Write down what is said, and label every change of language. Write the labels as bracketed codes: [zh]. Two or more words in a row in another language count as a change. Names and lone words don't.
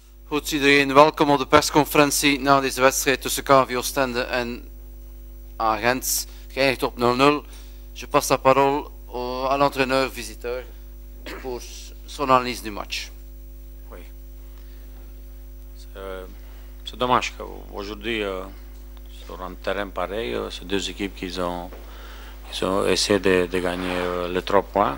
[nl] Goed, iedereen welkom op de persconferentie na deze wedstrijd tussen KV Oostende en Agent, geëindigd op 0-0. [fr] Je passe la parole à l'entraîneur visiteur pour son analyse du match. Oui. C'est dommage qu'aujourd'hui, sur un terrain pareil, c'est deux équipes qui ont essayé de gagner les 3 points.